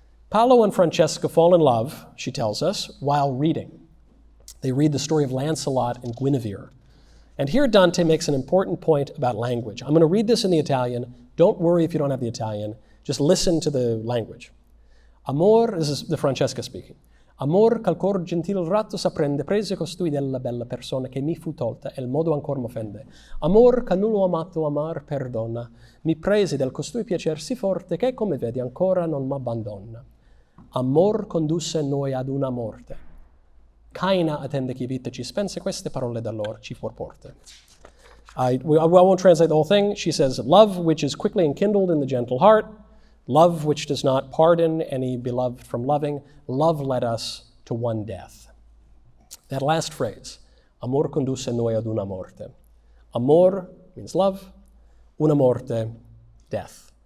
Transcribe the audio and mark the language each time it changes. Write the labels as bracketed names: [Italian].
[English] Paolo and Francesca fall in love, she tells us, while reading. They read the story of Lancelot and Guinevere. And here Dante makes an important point about language. I'm going to read this in the Italian. Don't worry if you don't have the Italian. Just listen to the language. Amor, this is the Francesca speaking. [Italian] Amor ch'al cor gentil ratto s'apprende, prese costui della bella persona che mi fu tolta, e il modo ancor m'offende. Amor che nullo amato amar perdona, mi prese del costui piacer si forte, che come vedi ancora non m'abbandona. Amor condusse noi ad una morte. Caina attende chi vita ci spense, queste parole da lor ci forporte. [English] I won't translate the whole thing. She says, love which is quickly enkindled in the gentle heart, love which does not pardon any beloved from loving, love led us to one death. That last phrase, [Italian] amor condusse noi ad una morte. [English] Amor means love, una morte, death.